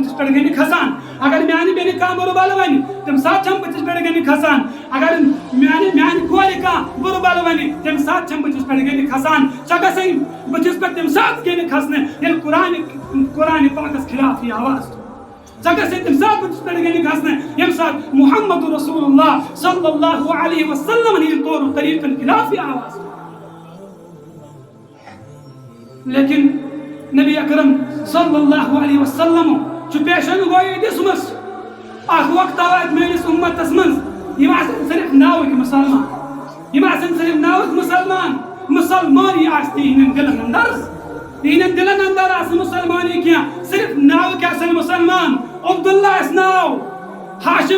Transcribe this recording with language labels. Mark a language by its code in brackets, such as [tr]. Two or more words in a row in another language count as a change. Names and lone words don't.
[ks] بٕتھِس پٮ۪ٹھ گٔے نہٕ کھسان اگر میانہِ بیٚنہِ کانٛہہ بُرٕ بل وَنہِ تَمہِ ساتہٕ چھَم بٕتھِس پٮ۪ٹھ گٔے نہٕ کھسان اگر میانہِ کورِ کانٛہہ بُرٕ بل وَنہِ تَمہِ ساتہٕ چھَم بٕتھِس پٮ۪ٹھ گٔے نہٕ کھسان سۄ گژھِ بٕتھِس پٮ۪ٹھ تَمہِ ساتہٕ گٔے نہٕ کھسنہٕ ییٚلہِ قرآنِ پاکس خلاف یی آواز تُل سۄ گژھِ تَمہِ ساتہٕ بٕتھِس پٮ۪ٹھ گٔے نہٕ کھسنہٕ ییٚمہِ ساتہٕ محمد رسول اللہ [ar] صلی اللہ علیہ وسلم [ks] ہٕنٛدۍ طور و طریٖقن خلاف یی آواز تُل لیکن نبی اکرم [ar] صلی اللہ علیہ وسلم [ks] چھُ پیشن گویی دِژمٕژ اکھ وقت آو اَتہِ میٲنِس اُمتس منٛز یِم آسن صرف ناوٕکۍ مُسلمان یِم آسن صرف ناوٕکۍ مُسلمانی آسہِ نہٕ یِہنٛدٮ۪ن دِلن انٛدر یِہنٛدٮ۪ن دِلن انٛدر آسہِ نہٕ مُسلمانی کینٛہہ صرف ناوٕکۍ آسن مُسلمان عبداللہ آسہِ ناو ہاشم